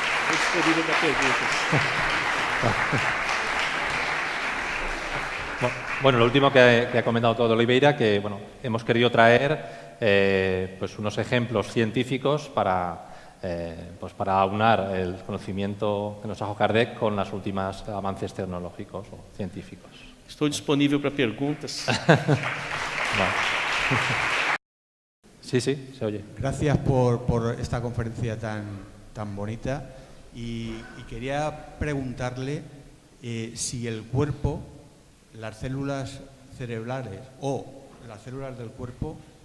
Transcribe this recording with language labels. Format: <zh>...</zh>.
<pt>Disponível para perguntas.</pt> <es>Bueno, lo último que ha comentado todo Oliveira, que bueno, hemos querido traer pues unos ejemplos científicos para aunar el conocimiento que nos trajo Kardec con los últimos avances tecnológicos o científicos.</es> <pt>Estou disponível para perguntas.</pt> <es>Sí, se oye. Gracias por esta conferencia tan bonita y quería preguntarle si el cuerpo, las células cerebrales o las células del cuerpo</es>